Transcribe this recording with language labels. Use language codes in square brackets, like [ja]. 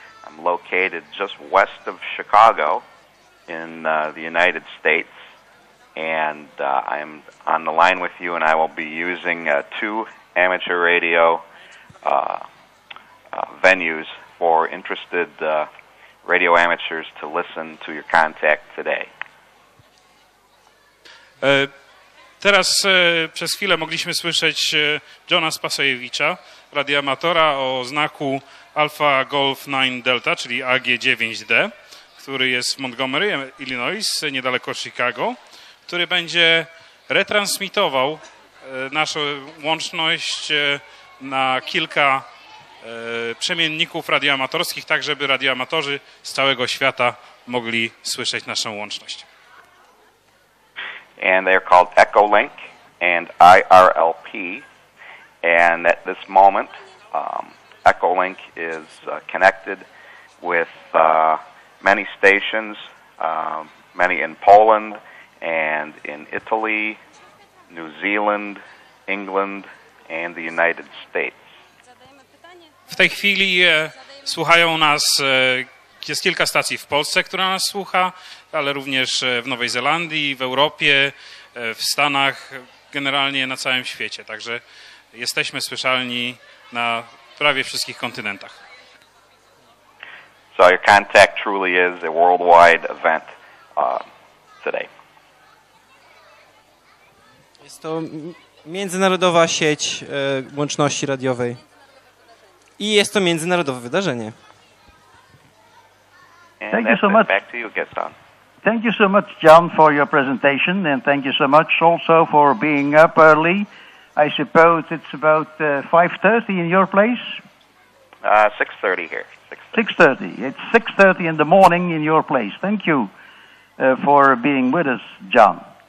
[en] I'm located just west of Chicago in the United States, and I'm on the line with you, and I will be using 2 amateur radio venues for interested radio amateurs to listen to your contact today. [pl] Teraz przez chwilę mogliśmy słyszeć Johna Spasojewicza, radioamatora o znaku Alpha Golf 9 Delta, czyli AG9D, który jest w Montgomery, Illinois, niedaleko Chicago, który będzie retransmitował naszą łączność na kilka przemienników radioamatorskich, tak żeby radioamatorzy z całego świata mogli słyszeć naszą łączność. [en] And they're called Echolink and IRLP. And at this moment, Echolink is connected with many stations, many in Poland and in Italy, New Zealand, England, and the United States. [pl] W tej chwili słuchają nas, jest kilka stacji w Polsce, która nas słucha, ale również w Nowej Zelandii, w Europie, w Stanach, generalnie na całym świecie. Także jesteśmy słyszalni na prawie wszystkich kontynentach. [en] So your contact truly is a worldwide event today. [pl] Jest to międzynarodowa sieć łączności radiowej. I jest to międzynarodowe wydarzenie. [en] Thank you so much. Back to you, Gaston. Thank you so much, John, for your presentation, and thank you so much also for being up early. I suppose it's about 5:30 in your place? 6:30 here. 6:30. It's 6:30 in the morning in your place. Thank you for being with us, John.